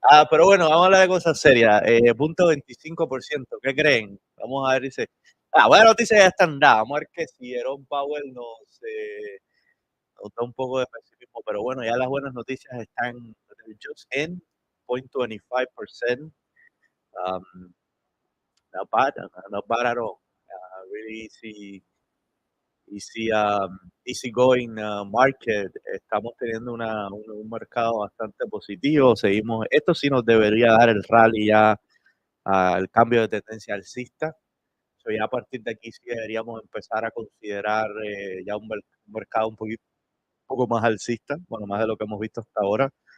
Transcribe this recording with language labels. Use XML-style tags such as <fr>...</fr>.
<es>Pero bueno, vamos a hablar de cosas serias. Punto 25%, ¿qué creen? Vamos a ver, dice. Buenas noticias ya están dadas. Vamos a ver que si Jerome Powell nos da un poco de pesimismo, pero bueno, ya las buenas noticias están just in 0.25%.</es> <en>Um, Not bad, not bad at all. Really easy going market.</en> <es>Estamos teniendo un mercado bastante positivo. Esto sí nos debería dar el rally ya al cambio de tendencia alcista. Ya a partir de aquí sí deberíamos empezar a considerar ya un mercado un poco más alcista, bueno, más de lo que hemos visto hasta ahora.</es>